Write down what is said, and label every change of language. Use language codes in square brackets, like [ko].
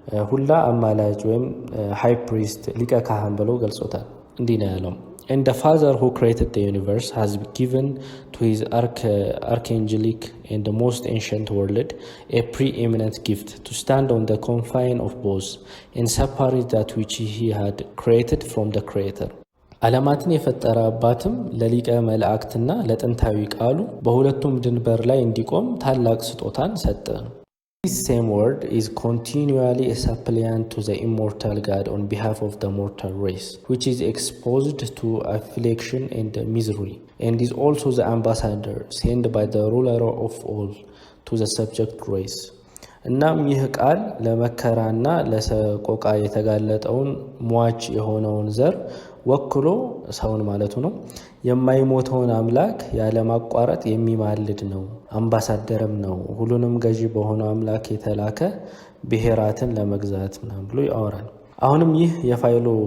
[am] ሁላ አማላጅ ወይም ሃይ ፕሪስት ሊቀ ካህን ብሎ ገልጾታል። እንዲህ ነው ያለው [en] And the Father who created the universe has given to his archangelic and the most ancient world a preeminent gift to stand on the confine of both and separate that which he had created from the Creator. [am] ዓለማትን የፈጠረ አባትም ለሊቀ መላእክትና ለጥንታዊ ቃሉ በሁለቱም ድንበር ላይ እንዲቆም ታላቅ ስጦታን ሰጠ። [en] This same word is continually a suppliant to the immortal God on behalf of the mortal race, which is exposed to affliction and misery, and is also the ambassador sent by the ruler of all to the subject race. [am] እናም ይህ ቃል ለመከራና ለሰቆቃ የተጋለጠውን ሟች የሆነውን ዘር ወክሎ ሰውን ማለቱ ነው የማይሞተውን አምላክ ያለማቋረጥ የሚማልድ ነው፣ አምባሳደርም ነው። ሁሉንም ገዢ በሆነው አምላክ የተላከ ብሔራትን ለመግዛት ምናምን ብሎ ያወራል። አሁንም ይህ የፋይሎ